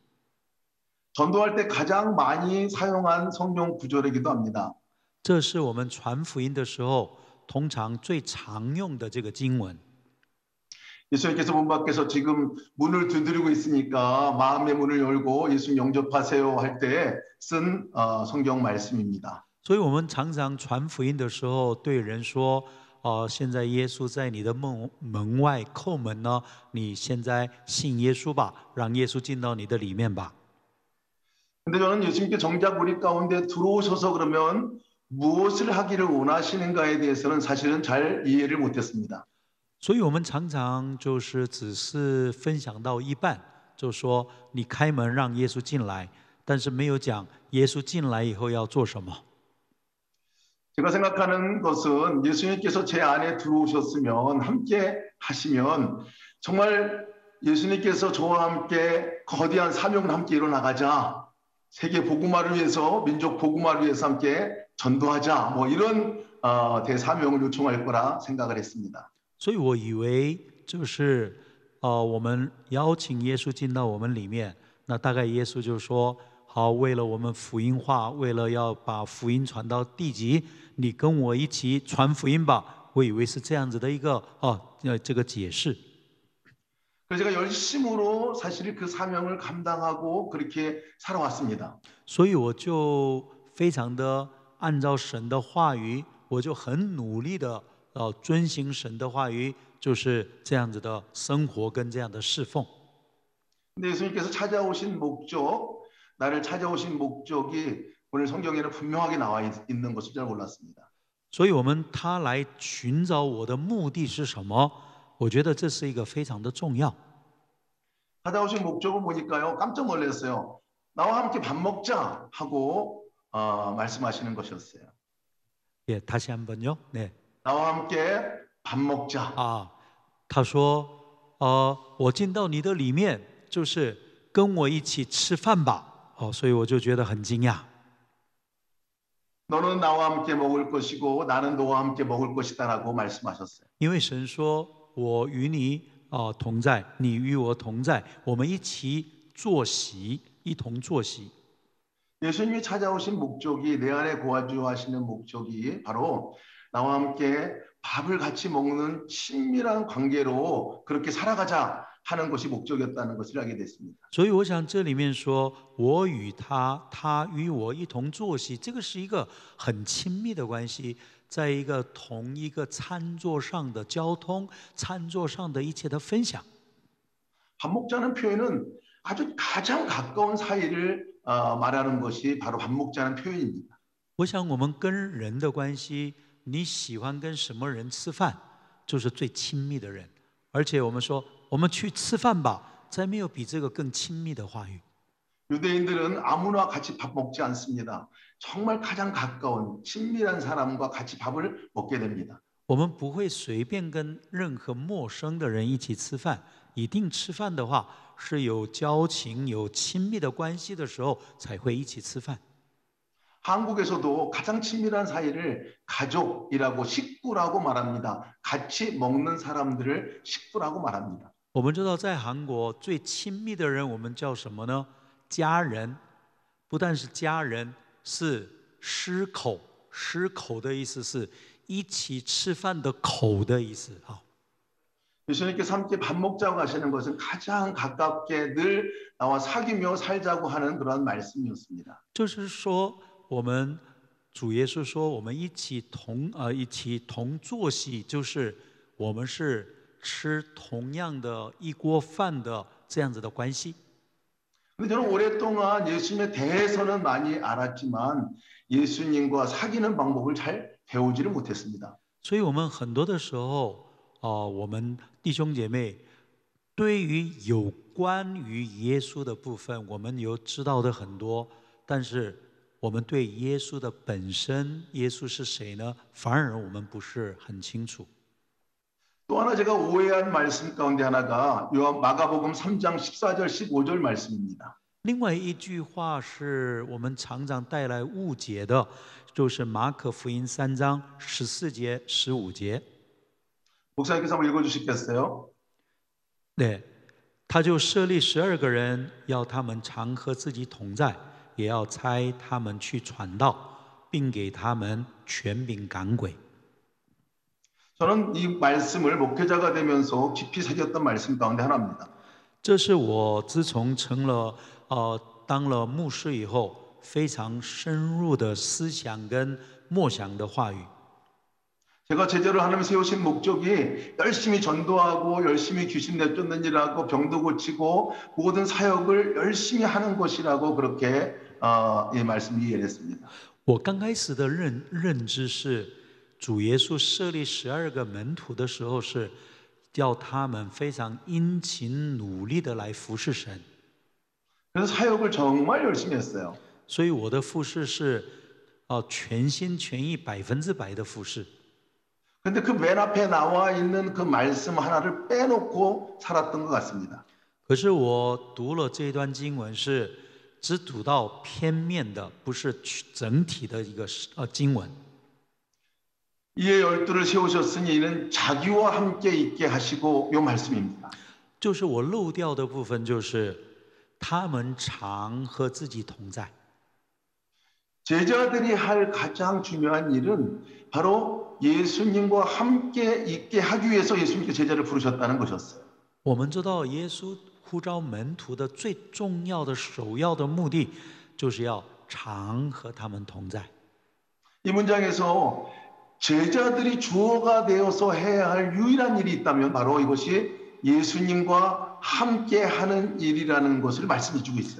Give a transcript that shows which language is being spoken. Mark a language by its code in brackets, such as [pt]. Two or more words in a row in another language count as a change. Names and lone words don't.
[ko] 전도할 때 가장 많이 사용한 성경 구절이기도 합니다. [zh] 这是我们传福音的时候通常最常用的这个经文。 [ko] 예수님께서 문 밖에서 지금 문을 두드리고 있으니까 마음의 문을 열고 예수 영접하세요 할 때 쓴 성경 말씀입니다. [zh] 所以我们常常传福音的时候对人说现在耶稣在你的门外叩门呢，你现在信耶稣吧，让耶稣进到你的里面吧。 [ko] 근데 저는 예수님께 정작 우리 가운데 들어오셔서 그러면 무엇을 하기를 원하시는가에 대해서는 사실은 잘 이해를 못했습니다. [zh] 所以我们常常就是只是分享到一半，就说你开门让耶稣进来，但是没有讲耶稣进来以后要做什么。 [ko] 제가 생각하는 것은 예수님께서 제 안에 들어오셨으면 함께 하시면 정말 예수님께서 저와 함께 거대한 사명을 함께 이뤄나가자. 세계 복음화를 위해서 민족 복음화를 위해서 함께 전도하자. 뭐 이런 대사명을 요청할 거라 생각을 했습니다. [zh] 所以我以为就是我们邀请耶稣进到我们里面，那大概耶稣就说好，为了我们福音化，为了要把福音传到地极，你跟我一起传福音吧。我以为是这样子的一个这个解释。 [ko] 그래서 제가 열심으로 사실 그 사명을 감당하고 그렇게 살아왔습니다. [zh] 所以我就非常的按照神的话语，我就很努力的遵行神的话语，就是这样子的生活跟这样的侍奉。 [ko] 근데 예수님께서 찾아오신 목적, 나를 찾아오신 목적이 오늘 성경에는 분명하게 나와 있는 것을 잘 몰랐습니다. [zh] 所以他来寻找我的目的是什么？我觉得这是一个非常的重要。 [ko] 찾아오신 목적은 뭐니까요? 깜짝 놀랐어요. 나와 함께 밥 먹자 하고 말씀하시는 것이었어요. 예, 다시 한번요. 네. 나와 함께 밥 먹자. [zh] 他说，我进到你的里面，就是跟我一起吃饭吧。所以我就觉得很惊讶。 [ko] 너는 나와 함께 먹을 것이고 나는 너와 함께 먹을 것이다라고 말씀하셨어요. [zh] 因为神说：“我与你同在，你与我同在，我们一起坐席，一同坐席。” [ko] 예수님이 찾아오신 목적이 내 안에 거주하시는 목적이 바로 나와 함께 밥을 같이 먹는 친밀한 관계로 그렇게 살아가자 하는 것이 목적이었다는 것을 알게 됐습니다. [zh] 所以我想这里面说我与他，他与我一同坐席，这个是一个很亲密的关系，在一个同一个餐桌上的交通，餐桌上的一切的分享。 [ko] 밥 먹자는 표현은 아주 가장 가까운 사이를 말하는 것이 바로 밥 먹자는 표현입니다. [zh] 我想我们跟人的关系，你喜欢跟什么人吃饭，就是最亲密的人。而且我们说，我们去吃饭吧，再没有比这个更亲密的话语。 [ko] 유대인들은 아무나 같이 밥 먹지 않습니다. 정말 가장 가까운 친밀한 사람과 같이 밥을 먹게 됩니다. [zh] 我们不会随便跟任何陌生的人一起吃饭，一定吃饭的话是有交情、有亲密的关系的时候才会一起吃饭。 [ko] 한국에서도 가장 친밀한 사이를 가족이라고 식구라고 말합니다. 같이 먹는 사람들을 식구라고 말합니다. [zh] 我们知道，在韩国最亲密的人，我们叫什么呢？家人，不但是家人，是师口。师口的意思是一起吃饭的口的意思啊。 [ko] 예수님께서 함께 밥 먹자고 하시는 것은 가장 가깝게 늘 나와 사귀며 살자고 하는 그런 말씀이었습니다. [zh] 就是说，我们主耶稣说，我们一起同坐席，就是我们是吃同样的一锅饭的这样子的关系。 [ko] 근데 저는 오랫동안 예수님에 대해서는 많이 알았지만 예수님과 사귀는 방법을 잘 배우지를 못했습니다. [zh] 所以我们很多的时候，我们弟兄姐妹对于有关于耶稣的部分，我们有知道的很多，但是我们对耶稣的本身，耶稣是谁呢？反而我们不是很清楚。 [ko] 또 하나 제가 오해한 말씀 가운데 하나가 마가복음 3장 14절 15절 말씀입니다. [zh] 另外一句话是我们常常带来误解的，就是马可福音3章14节、15节。 [ko] 목사님께서 한번 읽어주시겠어요? 네, [zh] 他就设立12个人，要他们常和自己同在，也要差他们去传道，并给他们权柄赶鬼。 [ko] 저는 이 말씀을 목회자가 되면서 깊이 새겼던 말씀 가운데 하나입니다. [zh] 这是我自从当了牧师以后，非常深入的思想跟默想的话语。 [ko] 제가 제자를 하나님 세우신 목적이 열심히 전도하고 열심히 귀신 내쫓는 일하고 병도 고치고 모든 사역을 열심히 하는 것이라고 그렇게 이 말씀 이해를 했습니다. [zh] 我刚开始的认知是，主耶稣设立12个门徒的时候，是叫他们非常殷勤努力的来服侍神。 [ko] 그래서 사역을 정말 열심히 했어요. [zh] 所以我的服侍是全心全意100%的服侍。 [ko] 근데 그 맨 앞에 나와 있는 그 말씀 하나를 빼놓고 살았던 것 같습니다. [zh] 可是我读了这段经文是只读到片面的，不是整体的一个经文。 [ko] 이에 열두를 세우셨으니 이는 자기와 함께 있게 하시고 요 말씀입니다. [zh] 就是我漏掉的部分，就是他们常和自己同在。 [ko] 제자들이 할 가장 중요한 일은 바로 예수님과 함께 있게 하기 위해서 예수님께 제자를 부르셨다는 것이었어요. [zh] 我们知道耶稣呼召门徒的最重要的首要的目的，就是要常和他们同在。 [ko] 이 문장에서 제자들이 주어가 되어서 해야 할 유일한 일이 있다면 바로 이것이 예수님과 함께 하는 일이라는 것을 말씀해 주고 있어요.